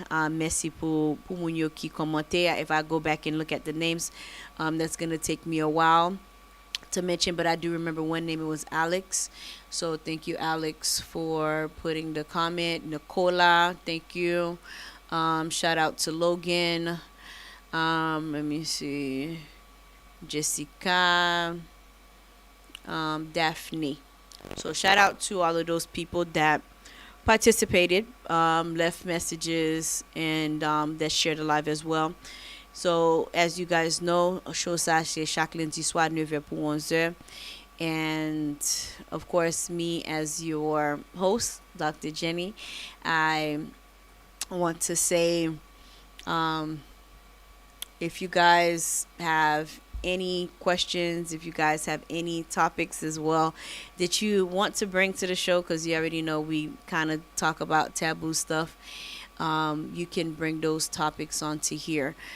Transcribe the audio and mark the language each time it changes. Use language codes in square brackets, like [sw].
[ht] Merci pour moun yo ki komente. [en] If I go back and look at the names, that's going to take me a while to mention, but I do remember one name. It was Alex. So thank you, Alex, for putting the comment. Nicola, thank you. Shout out to Logan. Let me see. Jessica. Daphne. So shout out to all of those people that participated, left messages, and that shared the live as well. So as you guys know, [ht] show ça c'est chaque lundi soir 9h pour 11h. [en] And of course, me as your host, Dr. Jenny, I want to say, if you guys have any questions, if you guys have any topics as well that you want to bring to the show, because you already know we kind of talk about taboo stuff, you can bring those topics onto here.